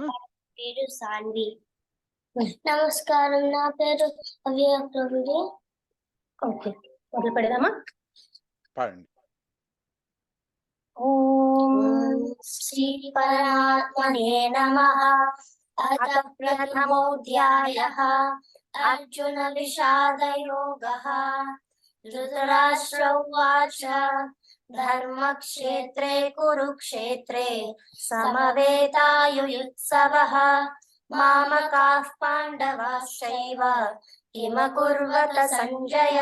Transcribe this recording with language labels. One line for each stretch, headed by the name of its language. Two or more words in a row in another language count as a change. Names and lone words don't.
Telugu: పేరు సాన్వి. నమస్కారం, నా పేరు అవ్యక్తముడి. ఓకే, మొదలు పెడదామా? పాడండి.
Sanskrit: ఓం శ్రీ పరమాత్మనే నమః. అథ ప్రథమోऽధ్యాయः अर्जुन विषाद योगः. धृतराष्ट्र उवाच धर्मक्षेत्रे कुरुक्षेत्रे समवेतायुयुत्सवः मामकाः पाण्डवाश्चैव किमकुर्वत सञ्जय.